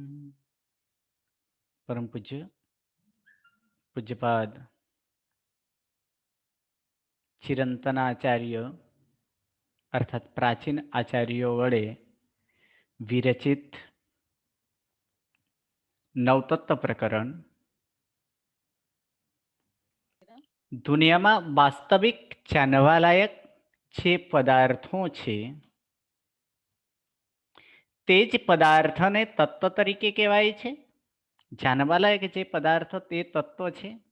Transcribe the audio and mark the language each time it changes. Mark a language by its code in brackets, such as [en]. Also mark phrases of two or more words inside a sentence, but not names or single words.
[gu] પરમ પૂજ્ય પૂજ્યપાદ ચિરંતન આચાર્ય અર્થાત પ્રાચીન આચાર્યો વડે વિરચિત नवतत्व प्रकरण દુનિયામાં વાસ્તવિક જાણવાલાયક જે પદાર્થો છે તે જ પદાર્થને તત્વ તરીકે કહેવાય છે. જાણવાલાયક જે પદાર્થો તે તત્વ છે.